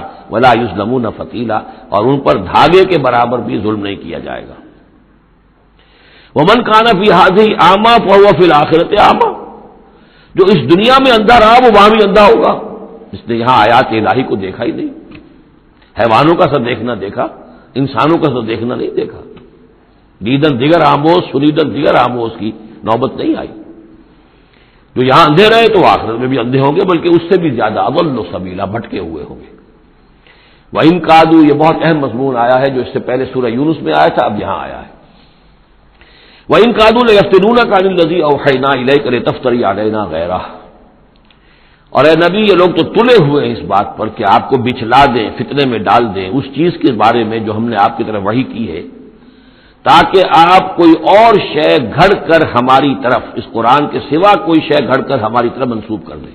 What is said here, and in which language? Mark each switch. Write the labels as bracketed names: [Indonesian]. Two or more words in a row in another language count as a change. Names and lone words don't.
[Arabic] ولا یظلمون فتیلا، [Urdu] اور ان پر دھاگے کے برابر بھی ظلم نہیں کیا جائے گا. [Arabic] ومن کان فی ہذہ اعمی فہو فی الآخرۃ اعمی، [Urdu] جو اس دنیا میں اندھا رہا وہ وہاں بھی اندھا ہوگا. اس نے یہاں آیات الہی کو دیکھا ہی نہیں، حیوانوں کا سا دیکھنا دیکھا، انسانوں کا سا دیکھنا نہیں دیکھا. [Persian] دیدن دیگر آموز، سنیدن دیگر آموز [Urdu] کی نوبت نہیں آئی. جو یہاں اندھے رہے تو آخرت میں بھی اندھے ہوں گے، بلکہ اس سے بھی زیادہ [Arabic] اضل سبیلا، [Urdu] بھٹکے ہوئے ہوں گے. [Arabic] وَإِن كَادُوا، [Urdu] یہ بہت اہم مضمون آیا ہے جو اس سے پہلے سورہ یونس میں آیا تھا، اب یہاں آیا ہے. [Arabic] وَإِن كَادُوا لَيَفْتِنُونَكَ عَنِ الَّذِي أَوْحَيْنَا إِلَيْكَ لِتَفْتَرِيَ عَلَيْنَا غَيْرَهُ، [Urdu] اور اے نبی یہ لوگ تو تلے ہوئے ہیں اس بات پر کہ آپ کو بچھلا دیں، فتنے میں ڈال دیں اس چیز کے بارے میں جو ہم نے آپ کی طرف وحی کی ہے، تاکہ آپ کوئی اور شے گھڑ کر ہماری طرف، اس قرآن کے سوا کوئی شے گھڑ کر ہماری طرف منسوب کر دیں.